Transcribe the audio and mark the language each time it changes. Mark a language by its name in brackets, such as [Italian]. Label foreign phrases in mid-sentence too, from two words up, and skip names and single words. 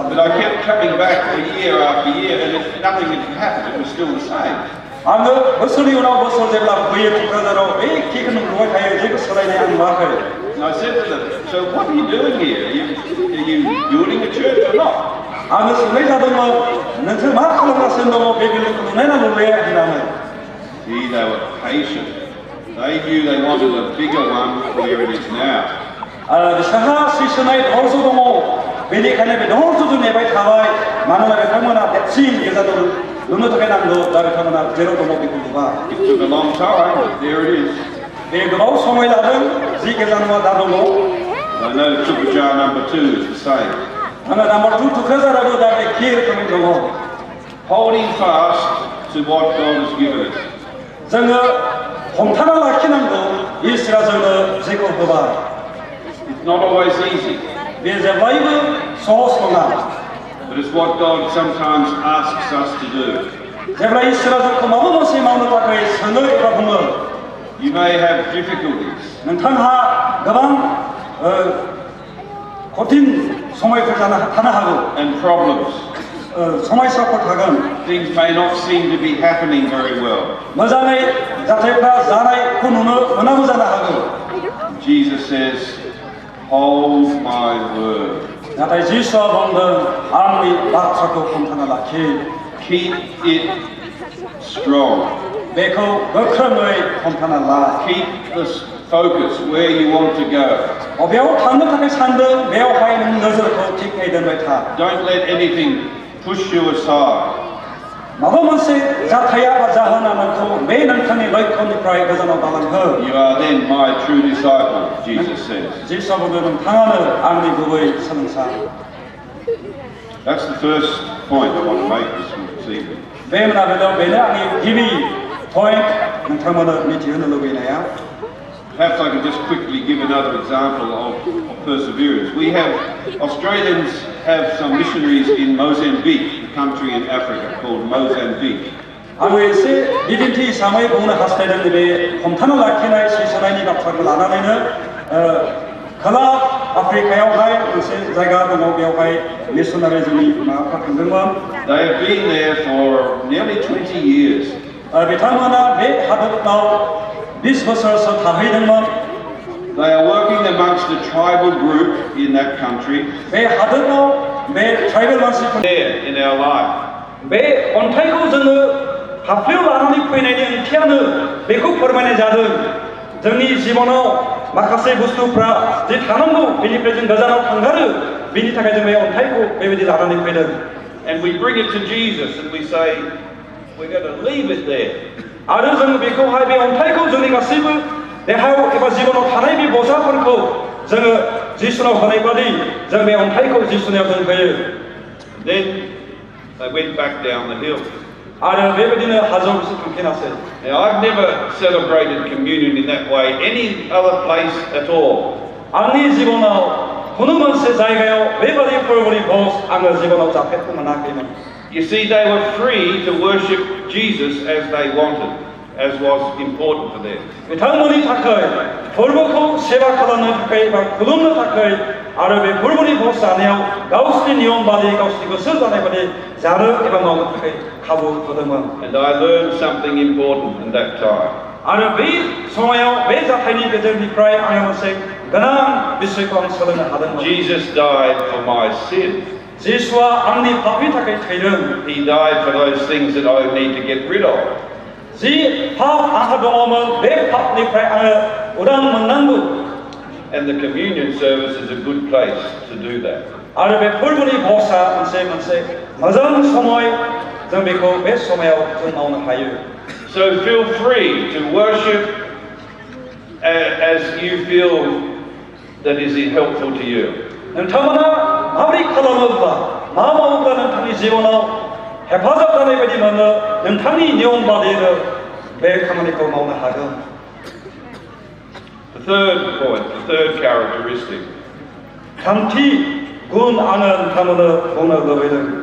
[English] But I kept coming back for year after year, and nothing had happened. It was still the same. [Bodo] आङो बोसोरनि उनाव बोसोर जेब्ला फैयो तुक्राझाराव बे एखेखौनो नुबाय थायो जेबो सोलायनाय आं नुवाखै [English] And I said to them, so what are you doing here? Are you building a church or not? [Bodo] आङो सोंनाय जादोंमोन नोंसोर मा खालामगासिनो दङ बे बिल्डिंखौ लुनाय ना लुनाया होननानै [English] See, they were patient. They knew they wanted a bigger one where it is now. [Bodo] बिसोरहा सैसोनाय धैर्य दङ बेनिखायनो बे धैर्यजों नेबाय थाबाय मानोना बिथांमोना देरसिन गिर्जाखौ लुनो थाखाय नांगौ दा बिथांमोना जेराव दङ बेखौ लुबा [English] It took a long time, but there it is. [Bodo] बे गोबाव समय लादों जि गिर्जा नङा दा दङ [English] I know Tukajar number 2 is the same. [Bodo] आङो नाम्बार 2 तुक्राझाराबो दा एखे रोखोमै दङ [English] Holding fast to what God has given us. [Bodo] जोङो हमथाना लाखिनांगौ इसोरा जोंनो जेखौ होबाय [English] It's not always easy, [Bodo] बे जेब्लायबो सहज नङा [English] but it's what God sometimes asks us to do. [Bodo] जेब्ला इसोरा जोंखौ माबा मोनसे मावनो थाखाय सोङो एबा बुङो [English] You may have difficulties, [Bodo] नोंथांहा गोबां कठिन समयफोर थानो हागौ [English] and problems. [Bodo] समस्याफोर थागोन [English] Things may not seem to be happening very well. [Bodo] मोजाङै जाथायफ्रा जानायखौ नुनो मोनाबो जानो हागौ [English] Jesus says, hold my word. [Bodo] नाथाय जिसुआ बुंदों आंनि बाथ्राखौ हमथाना लाखि [English] Keep it strong. [Bodo] बेखौ गोख्रोङै हमथाना ला [English] Keep the focus where you want to go. [Bodo] बबेयाव थांनो थाखाय सानदों बेयावहाय नों नोजोरखौ थिगै दोनबाय था [English] Don't let anything push you aside. [Bodo] माबा मोनसे जाथाया बा जाहोना नोंखौ बे नोंथांनि लक्ष्यनिफ्राय गोजानाव दालांहो [English] You are then my true disciple, Jesus says. [Bodo] जिसुआ बुंदों नोंथाङानो आंनि गुबै सोलोंसा [English] That's the first point I want to make this evening. [Bodo] बे मोनाबिलियाव बेनो आंनि गिबि पइन्ट नोंथांमोननो मिथिहोनो लुबैनाया [English] Perhaps I could just quickly give another example of perseverance. Australians have some missionaries in Mozambique, a country in Africa called Mozambique. [Bodo] आङो एसे बिदिन्थि हिसाबै बुंनो हास्थायदों नैबे हमथाना लाखिनाय सिबिसायनायनि बाथ्राखौ लानानैनो खोला आफ्रिकायावहाय मोनसे जायगा दङ बेयावहाय मिशनारि जोंनि माबाफ्रा थांदोंमोन [English] They have been there for nearly 20 years. [Bodo] बिथांमोना बे हादोराव 20 बोसोरसो थाहैदोंमोन [English] They are working amongst the tribal group in that country. [Bodo] बे हादोराव बे ट्राइबेल मानसिफोर [English] There in our life. [Bodo] बे अन्थाइखौ जोङो हाफ्लेयाव लानानै फैनायनि ओंथियानो बेखौ फोरमायनाय जादों जोंनि जिबनाव माखासे बुस्थुफ्रा जे थानांगौ बेनिफ्राय जों गोजानाव थांगारो बेनि थाखाय जों बे अन्थाइखौ बेबायदि लानानै फैदों [English] And we bring it to Jesus and we say, we're going to leave it there. [Bodo] आरो जों बेखौहाय बे अन्थाइखौ जोंनि गासैबो देहायाव एबा जिबनाव थानाय बे बजाफोरखौ जोङो जिसुनाव होनाय बादि जों बे अन्थाइखौ जिसुनायाव जों होयो [English] Then they went back down the hill. [Bodo] आरो बेबायदिनो हाजोआव बिसोर थांफिनासै [English] Now, I've never celebrated communion in that way any other place at all. [Bodo] आंनि जिबनाव खुनु मोनसे जायगायाव बेबादि फोरबोनि भोज आङो जिबनाव जाफेरनो मोनाखैमोन [English] You see, they were free to worship Jesus as they wanted, as was important for them. [Bodo] बिथांमोननि थाखाय फोरबोखौ सेवा खालामनो थाखाय बा खुलुमनो थाखाय आरो बे फोरबोनि भोज जानायाव गावसोरनि नियम बादि गावसोरनि गोसो जानाय बादि जानो एबा मावनो थाखाय खाबु होदोंमोन [English] And I learned something important in that time. [Bodo] आरो बै समायाव बे जाथायनि गेजेरनिफ्राय आङो मोनसे गोनां बिषयखौ आं सोलोंनो हादोंमोन [English] Jesus died for my sin. [Bodo] जिसुआ आंनि पापनि थाखाय थैदों [English] He died for those things that I need to get rid of. [Bodo] जि पाप आंहा दङमोन बे पापनिफ्राय आङो उदां मोननांगौ [English] And the communion service is a good place to do that. [Bodo] आरो बे फोरबोनि भजआ मोनसे मोजां समय जों बेखौ बे समायाव जों मावनो हायो [English] So feel free to worship as you feel that is helpful to you. [Bodo] नोंथांमोना माबोरै खालामोब्ला मा मावोब्ला नोंथांनि जिबनाव हेफाजाब जानाय बायदि मोनो नोंथांनि नियम बादियैनो बे खामानिखौ मावनो हागोन [English] The third point, the third characteristic [Bodo] थामथि गुन आङो नोंथांमोननो बुंनो लुबैदों